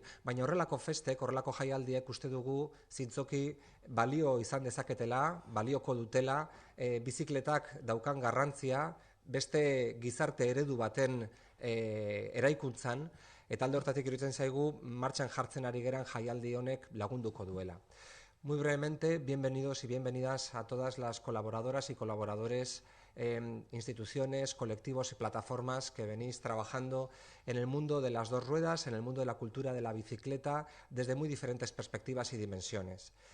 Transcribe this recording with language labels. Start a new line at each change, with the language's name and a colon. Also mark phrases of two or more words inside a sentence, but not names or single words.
Basque: Baina horrelako festek, horrelako jaialdiek uste dugu zintzoki balio izan dezaketela, balioko dutela, bizikletak daukan garrantzia, beste gizarte eredu baten eraikuntzan, eta alde hortatik iruditzen zaigu martxan jartzen ari geran jaialdi honek lagunduko duela.
Spanish: Muy brevemente, bienvenidos y bienvenidas a todas las colaboradoras y colaboradores, instituciones, colectivos y plataformas que venís trabajando en el mundo de las dos ruedas, en el mundo de la cultura de la bicicleta, desde muy diferentes perspectivas y dimensiones.